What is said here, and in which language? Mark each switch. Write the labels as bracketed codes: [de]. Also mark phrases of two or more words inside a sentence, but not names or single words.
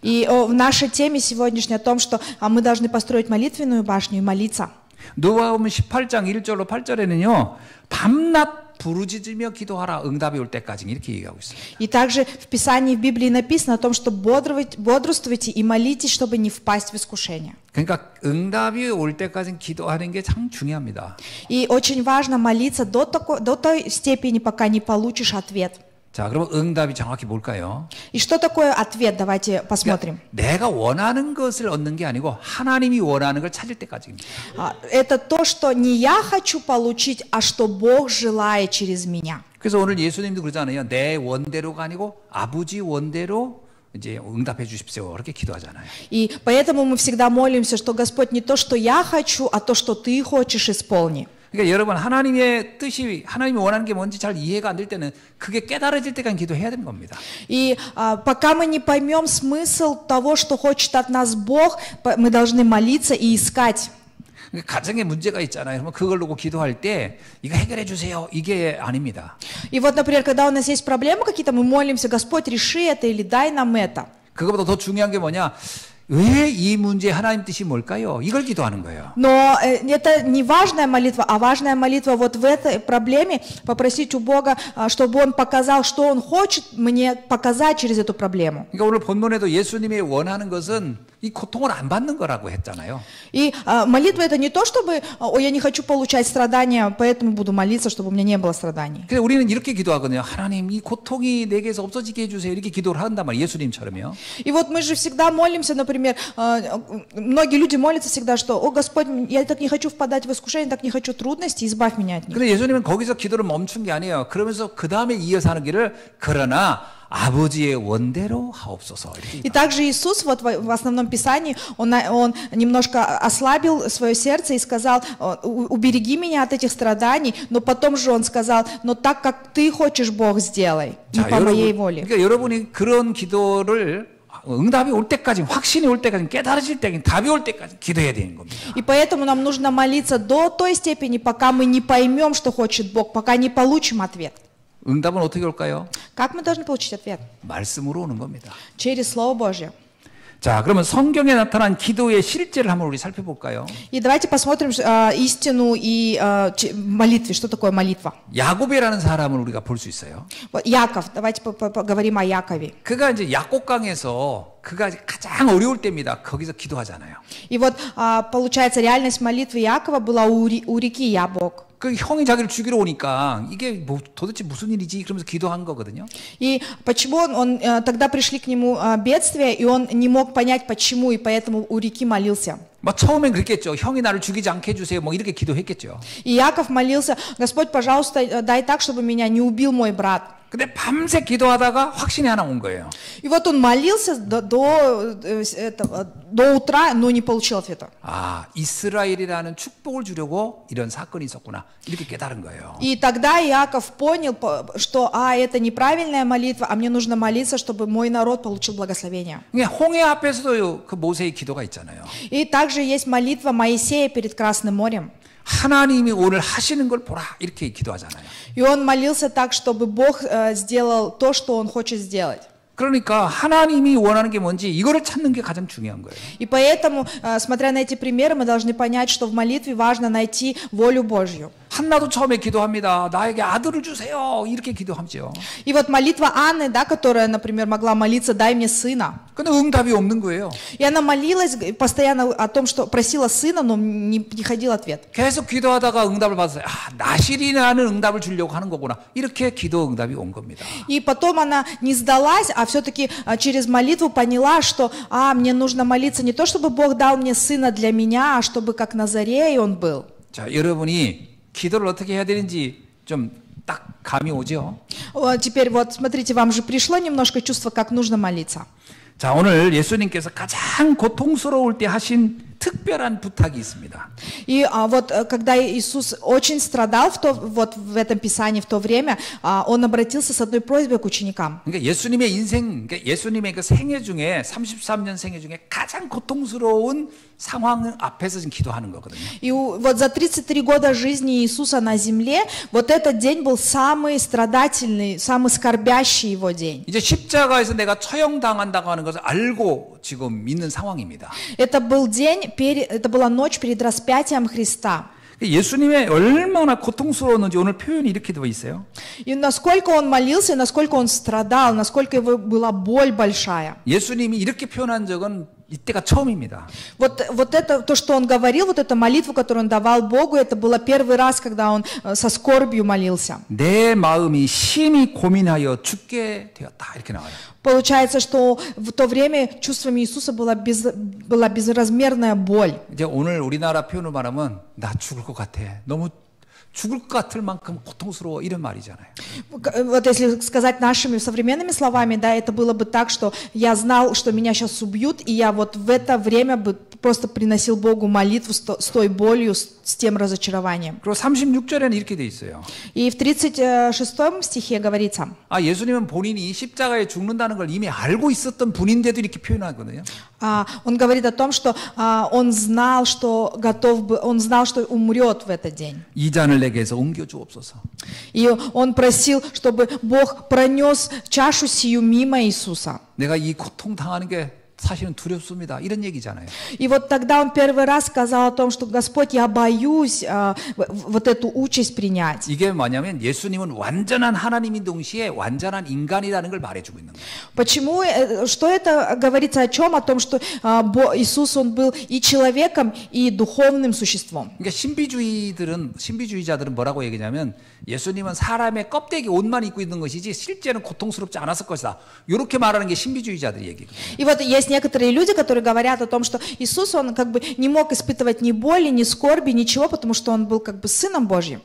[ru] И в нашей теме сегодняшней о том, что мы должны построить молитвенную башню и молиться. [ko] 누가복음 18장 1절로 8절에는요. 밤낮 부르짖으며 기도하라 응답이 올 때까지 이렇게 얘기하고 있습니다. [ru] И также в Писании в Библии написано о том, что бодрствуйте и молитесь, чтобы не впасть в искушение. [ko] 그러니까 응답이 올 때까지 기도하는 게 참 중요합니다. [ru] И очень важно молиться до той степени, пока не получишь ответ. [ko] 자, 그럼 응답이 정확히 뭘까요? [ru] И что такое ответ? Давайте посмотрим. [ko] 내가 원하는 것을 얻는 게 아니고 하나님이 원하는 걸 찾을 때까지입니다. [ru] Это то, что не я хочу получить, а что Бог желает через меня. [ko] 그래서 오늘 예수님도 그러잖아요. 내 원대로가 아니고 아버지 원대로 이제 응답해 주십시오. 그렇게 기도하잖아요. [ru] И поэтому мы всегда молимся, что Господь не то, что я хочу, а то, что Ты хочешь, исполни. [ko] 그러니까 여러분 하나님의 뜻이 하나님이 원하는 게 뭔지 잘 이해가 안 될 때는 그게 깨달아질 때까지 기도해야 되는 겁니다. [ru] И пока мы не поймем смысл того, что хочет от нас Бог, мы должны молиться и искать. [ko] 가정에 문제가 있잖아요. 그러면 그걸 놓고 기도할 때 이거 해결해 주세요. 이게 아닙니다. [ru] И вот, например, когда у нас есть проблемы какие-то, мы молимся, Господь, реши это или дай нам это. [ko] 그거보다 더 중요한 게 뭐냐? 왜 이 문제 하나님 뜻이 뭘까요? 이걸 기도하는 거예요. [ru] Но это не важная молитва, а важная молитва вот в этой проблеме, попросить у Бога, чтобы Он показал, что Он хочет мне показать через эту проблему. [ko] 그러니까 오늘 본문에도 예수님이 원하는 것은 이 고통을 안 받는 거라고 했잖아요. [ru] И молитва это не то, чтобы я не хочу получать страдания, поэтому буду молиться, чтобы у меня не было страданий. [ko] 그래서 우리는 이렇게 기도하거든요. 하나님 이 고통이 내게서 없어지게 해주세요. 이렇게 기도를 한단 말이에요. 예수님처럼요. [ru] И вот мы же всегда молимся, например, многие люди молятся всегда, что, о Господь, я так не хочу впадать в искушение, так не хочу трудностей, избавь меня от них. [ko] 근데 예수님은 거기서 기도를 멈춘 게 아니에요. 그러면서 그 다음에 이어서 하는 길을 그러나 아버지의 원대로 하옵소서. [ru] И также Иисус вот в основном Писании, он немножко ослабил свое сердце и сказал, убереги меня от этих страданий, но потом же он сказал, но так как ты хочешь, Бог, сделай, не по моей воле. [ko] 그러니까 여러분이 그런 기도를 응답이 올 때까지, 확신이 올 때까지, 깨달으실 때까지, 답이 올 때까지 기도해야 되는 겁니다. [ru] И поэтому нам нужно молиться до той степени, пока мы не поймем, что хочет Бог, пока не получим ответ. [ko] 응답은 어떻게 올까요? [ru] Как мы должны получить ответ? [ko] 말씀으로 오는 겁니다. [ru] Через Слово Божье. [ko] 자, 그러면 성경에 나타난 기도의 실제를 한번 우리 살펴볼까요? [ru] И давайте посмотрим истину и молитве. Что такое молитва? [ko] 야곱이라는 사람을 우리가 볼 수 있어요. [ru] Яков. Давайте поговорим о Якове. [ko] 그가 이제 약곡강에서 그가 가장 어려울 때입니다. 거기서 기도하잖아요. [ru] И вот получается реальность молитвы Якова была у реки Ябок. [ko] 그 형이 자기를 죽이러 오니까 이게 뭐 도대체 무슨 일이지? 그러면서 기도한 거거든요. [ru] И почему он тогда пришли к нему бедствия, и он не мог понять почему, и поэтому у реки молился. [ko] 뭐 처음엔 그랬겠죠. 형이 나를 죽이지 않게 해주세요. 뭐 이렇게 기도했겠죠. [ru] И Яков молился, Господь, пожалуйста, дай так, чтобы меня не убил мой брат. [ko] 근데 밤새 기도하다가 확신이 하나 온 거예요. [ru] И вот он молился до утра, но не получил ответа. [ko] 아, 이스라엘이라는 축복을 주려고 이런 사건이 있었구나. 이렇게 깨달은 거예요. [ru] И тогда Яков понял, что это неправильная молитва, а мне нужно молиться, чтобы мой народ получил благословение. [ko] 홍해 앞에서도 그 모세의 기도가 있잖아요. [ru] И также есть молитва Моисея перед Красным морем. [ko] 하나님이 오늘 하시는 걸 보라 이렇게 기도하잖아요. [ru] И он молился так, чтобы Бог сделал то, что он хочет сделать. [ko] 그러니까 하나님이 원하는 게 뭔지 이거를 찾는 게 가장 중요한 거예요. [ru] И поэтому, смотря на эти примеры, мы должны понять, что в молитве важно найти волю Божью. [ko] 한나도 처음에 기도합니다. 나에게 아들을 주세요. 이렇게 기도하죠. [ru] И вот молитва Анны, да, которая, например, могла молиться, дай мне сына. [ko] 근데 응답이 없는 거예요. [ru] И она молилась постоянно о том, что просила сына, но не приходил ответ. [ko] 계속 기도하다가 응답을 받았어요. 아, 나실이라는 응답을 주려고 하는 거구나. 이렇게 기도 응답이 온 겁니다. [ru] И потом она не сдалась, а все-таки через молитву поняла, что мне нужно молиться не то, чтобы Бог дал мне сына для меня, а чтобы как Назарей он был. [ko] 자, 여러분이 기도를 어떻게 해야 되는지 좀 딱 감이 오죠? [ru] Теперь вот смотрите, вам же пришло немножко чувство, как нужно молиться. [ko] 자, 오늘 예수님께서 가장 고통스러울 때 하신 특별한 부탁이 있습니다. [ru] И вот когда Иисус очень страдал в этом Писании в то время, он обратился с одной просьбой к ученикам. [ko] 그러니까 예수님의 인생, 그러니까 예수님의 그 생애 중에 33년 생애 중에 가장 고통스러운 상황 앞에서 지금 기도하는 거거든요. [ru] И вот за 33 года жизни Иисуса на земле, вот этот день был самый страдательный, самый скорбящий его день. [ko] 이제 십자가에서 내가 처형당한다고 하는 것을 알고 지금 있는 상황입니다. [ru] Это был день, это была ночь перед распятием Христа. [ko] 예수님의 얼마나 고통스러웠는지 오늘 표현이 이렇게 되어 있어요. [ru] И насколько он молился, насколько он страдал, насколько его была боль большая. [ko] 예수님이 이렇게 표현한 적은 이때가 처음입니다. [ru] Вот это, то, что он говорил, вот эта молитва, которую он давал Богу, это было первый раз, когда он со скорбью молился. [ko] 내 마음이 심히 고민하여 죽게 되었다. 이렇게 나와요. [ru] Получается, что в то время чувствами Иисуса была безразмерная боль. [ko] 이제 오늘 우리나라 표현을 말하면 나 죽을 것 같아. 너무 죽을 것 같을 만큼 고통스러워 이런 말이잖아요. [ru] Вот если сказать нашими современными словами, да, это было бы так, что я знал, что меня сейчас убьют, и я вот в это время бы просто приносил Богу молитву с той болью, с тем разочарованием. [ko] 그리고 36절에는 이렇게 돼 있어요. [ru] И в 36 стихе говорится. [ko] 아, 예수님은 본인이 십자가에 죽는다는 걸 이미 알고 있었던 분인데도 이렇게 표현하거든요. [ru] Он говорит о том, что он знал, что умрет в этот день. [ko] 이 잔을 내게서 옮겨 주옵소서. [ru] И он просил, чтобы Бог пронес чашу сию мимо Иисуса. [ko] 내가 이 고통 당하는 게 사실은 두렵습니다. 이런 얘기잖아요. [ru] И вот тогда он первый раз сказал о том, что Господь, я боюсь вот эту участь принять. [ko] 이게 뭐냐면 예수님은 완전한 하나님인 동시에 완전한 인간이라는 걸 말해주고 있는 거예요. [ru] Почему? Что это говорится о чем? О том, что Иисус, Он был и человеком, и духовным существом. [ko] 그러니까 신비주의자들은 뭐라고 얘기냐면 예수님은 사람의 껍데기 옷만 입고 있는 것이지 실제는 고통스럽지 않았을 것이다. 이렇게 말하는 게 신비주의자들의 얘기거든요. [ru] И вот есть некоторые люди, которые говорят о том, что Иисус, Он как бы не мог испытывать ни боли, ни скорби, ничего, потому что Он был как бы Сыном Божьим.